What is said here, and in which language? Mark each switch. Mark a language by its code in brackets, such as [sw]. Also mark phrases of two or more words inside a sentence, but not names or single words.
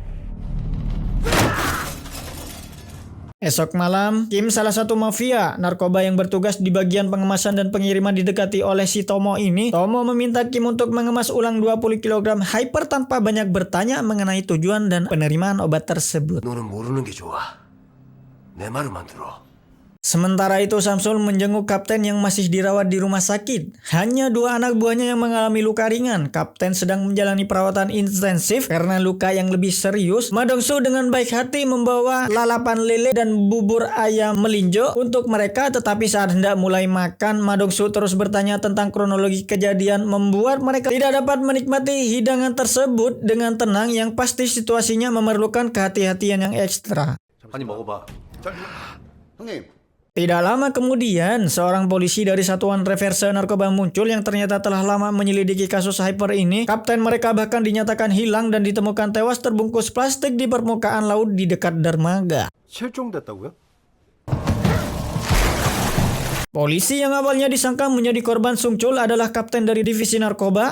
[id] Esok malam, Kim, salah satu mafia narkoba yang bertugas di bagian pengemasan dan pengiriman, didekati oleh si Tomo ini. Tomo meminta Kim untuk mengemas ulang 20 kg hyper tanpa banyak bertanya mengenai tujuan dan penerimaan obat tersebut. [ko] 너는 모르는 게 좋아. 내 말만 들어. [id] Sementara itu Samsul menjenguk kapten yang masih dirawat di rumah sakit. Hanya 2 anak buahnya yang mengalami luka ringan. Kapten sedang menjalani perawatan intensif karena luka yang lebih serius. Ma Dong-soo dengan baik hati membawa lalapan lele dan bubur ayam melinjo untuk mereka, tetapi saat hendak mulai makan, Ma Dong-soo terus bertanya tentang kronologi kejadian, membuat mereka tidak dapat menikmati hidangan tersebut dengan tenang, yang pasti situasinya memerlukan kehati-hatian yang ekstra. [ko] 아니 먹어봐. 형님. [id] Tidak lama kemudian, seorang polisi dari Satuan Reserse Narkoba muncul yang ternyata telah lama menyelidiki kasus hyper ini. Kapten mereka bahkan dinyatakan hilang dan ditemukan tewas terbungkus plastik di permukaan laut di dekat dermaga. [ko] 실종됐다고요? [id] Polisi yang awalnya disangka menjadi korban Sungchul adalah kapten dari divisi narkoba.